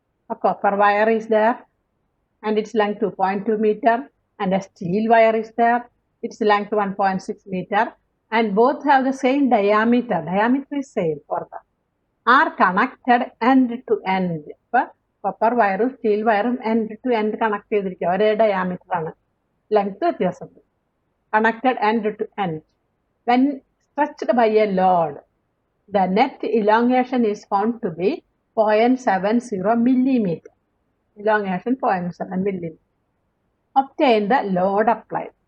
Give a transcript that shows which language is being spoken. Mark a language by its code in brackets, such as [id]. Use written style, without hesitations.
[en] A copper wire is there and its length 2.2 meter, and a steel wire is there, its length 1.6 meter, and both have the same diameter. Diameter is same for them. Are connected end to end. [ml] ഇപ്പോൾ [en] copper wire steel wire end to end [ml] connect ചെയ്തിരിക്കുക. ഒരേ diameter ആണ്, length വ്യത്യാസമുണ്ട്. [en] Connected end to end. When stretched by a load, the net elongation is found to be 0.70 millimeter. Elongation 0.7 millimeter. Obtain the load applied.